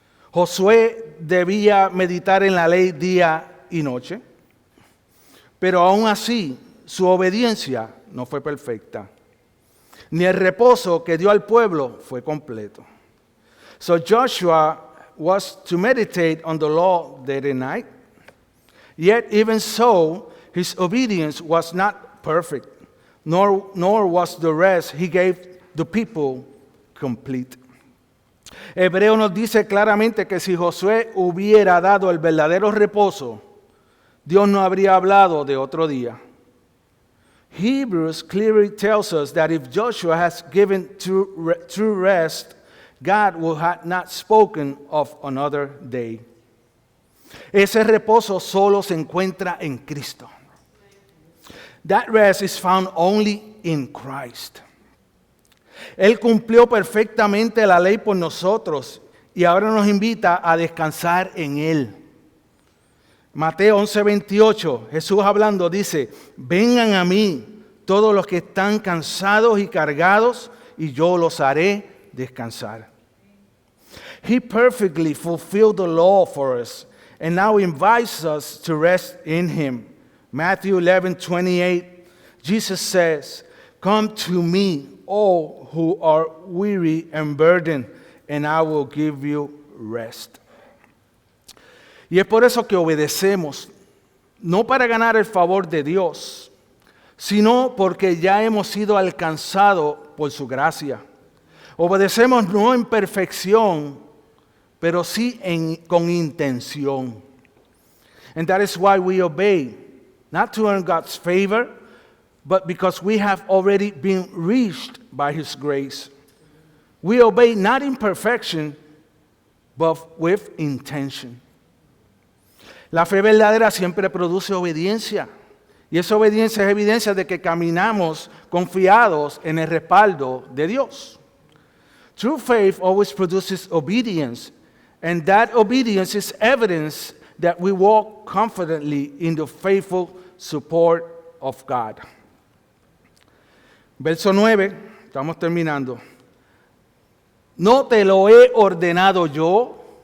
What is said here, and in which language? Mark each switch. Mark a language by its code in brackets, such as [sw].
[es] Josué debía meditar en la ley día y noche, pero aún así su obediencia no fue perfecta, ni el reposo que dio al pueblo fue completo. [en] So Joshua was to meditate on the law day and night, yet even so, his obedience was not perfect, nor was the rest he gave the people complete. [es] Hebreo nos dice claramente que si Josué hubiera dado el verdadero reposo, Dios no habría hablado de otro día. [en] Hebrews clearly tells us that if Joshua has given true rest, God would have not spoken of another day. [es] Ese reposo solo se encuentra en Cristo. [en] That rest is found only in Christ. [es] Él cumplió perfectamente la ley por nosotros y ahora nos invita a descansar en Él. Mateo 11:28, Jesús hablando dice, vengan a mí todos los que están cansados y cargados y yo los haré descansar. [en] He perfectly fulfilled the law for us and now invites us to rest in Him. Matthew 11:28, Jesus says, come to me, all who are weary and burdened, and I will give you rest. [es] Y es por eso que obedecemos, no para ganar el favor de Dios, sino porque ya hemos sido alcanzados por su gracia. Obedecemos no en perfección, pero sí con intención. [en] And that is why we obey, not to earn God's favor, but because we have already been reached by His grace. We obey not in perfection, but with intention. [es] La fe verdadera siempre produce obediencia. Y esa obediencia es evidencia de que caminamos confiados en el respaldo de Dios. [en] True faith always produces obedience, and that obedience is evidence that we walk confidently in the faithful support of God. [es] Verso 9, estamos terminando. ¿No te lo he ordenado yo?